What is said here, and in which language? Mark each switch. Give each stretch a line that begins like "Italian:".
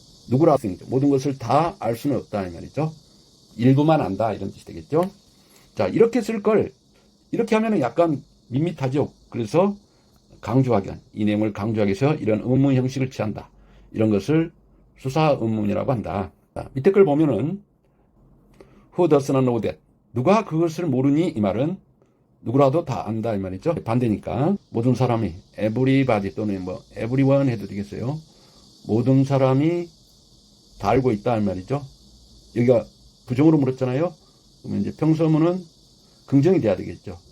Korean: 누구라 모든 것을 다 알 수는 없다 이 말이죠. 일부만 안다 이런 뜻이 되겠죠. 자, 이렇게 쓸 걸 이렇게 하면은 약간 밋밋하죠. 그래서 강조하기, 이 내용을 강조하기 위해서 이런 의문문 형식을 취한다. 이런 것을 수사 의문문이라고 한다. 자, 밑에 걸 보면은
English: who does not know that.
Korean: 누가 그것을 모르니 이 말은 누구라도 다 안다 이 말이죠. 반대니까 모든 사람이 everybody 또는 뭐 everyone 해도 되겠어요. 모든 사람이 다 알고 있다 이 말이죠. 여기가 부정으로 물었잖아요. 그러면 이제 평서문은 긍정이 돼야 되겠죠.